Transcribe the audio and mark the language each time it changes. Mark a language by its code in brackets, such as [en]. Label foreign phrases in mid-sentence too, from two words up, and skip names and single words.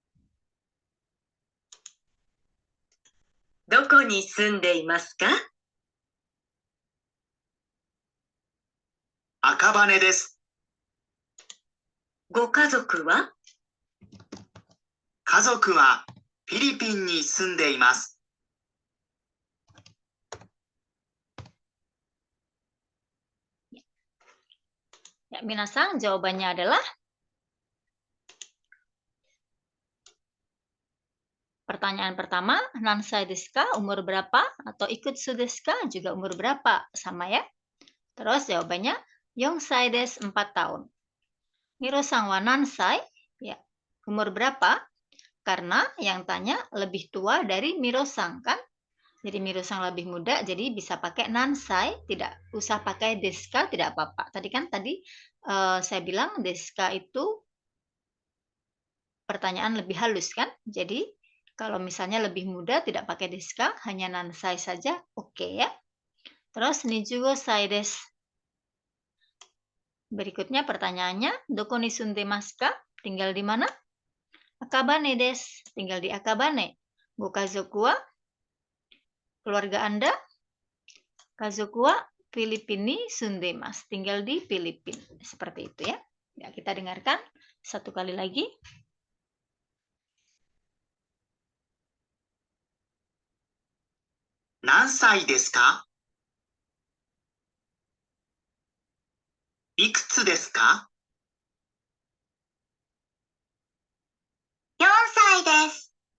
[ja] どこに住んでいますか？赤羽です。ご家族は？家族はフィリピンに住んでいます。 [id] Ya, minasang jawabannya adalah pertanyaan pertama, [ja] 何歳ですか? [id] Umur berapa? Atau [ja] いくつですか? [id] Juga umur berapa? Sama ya. Terus jawabannya [ja] 4歳です, [id] 4 tahun. [ja] ミロさんは何歳? [id] Ya, umur berapa? Karena yang tanya lebih tua dari Miro-san kan? Jadi Miro-san lebih muda, jadi bisa pakai nansai, tidak usah pakai [ja] ですか, [id] tidak apa-apa. Tadi saya bilang [ja] ですか [id] itu pertanyaan lebih halus kan? Jadi kalau misalnya lebih muda tidak pakai [ja] ですか, [id] hanya nansai saja, oke ya. Terus 25 desu. Berikutnya pertanyaannya, [ja] どこに住んでますか? [id] Tinggal di mana? Akabane desu. Tinggal di Akabane. [ja] ご家族は? [id] Keluarga Anda? [ja] 家族はフィリピンに住んでます. [id] Tinggal di Filipina. Seperti itu ya. Ya, kita dengarkan satu kali lagi. [ja] 何歳ですか？いくつですか？ 4歳です。